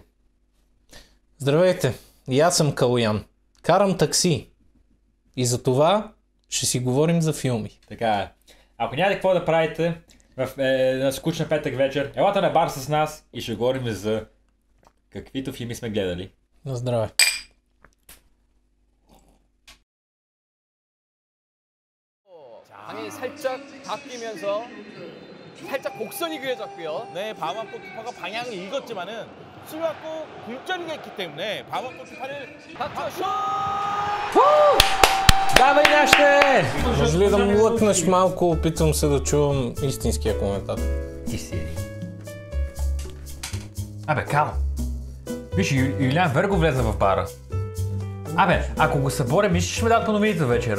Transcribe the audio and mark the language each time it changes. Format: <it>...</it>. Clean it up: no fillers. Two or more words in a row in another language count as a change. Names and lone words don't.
<bg>Здравейте, и аз съм Калян. Карам такси. И за това ще си говорим за филми. Така е. Ако нямате какво да правите на скучна петък вечер, елате на бар с нас и ще говорим за каквито филми сме гледали. На здраве.</bg> <ko>방이 살짝 바뀌면서 살짝 곡선이 그려졌고요. 네, 바우만 골키퍼가 방향을 읽었지만은 수비하고 굴절이 있기 때문에 바우만 골키퍼를 박수!</ko> <bg>Давай нашите! Може ли да му лъкнеш малко, опитвам се да чувам истинския коментар. Ти си. Абе, Кало. Виж, Юлиан Верго влезе в бара. Абе, ако го съборим, мислиш, ще ме дадат по новините вечера.</bg>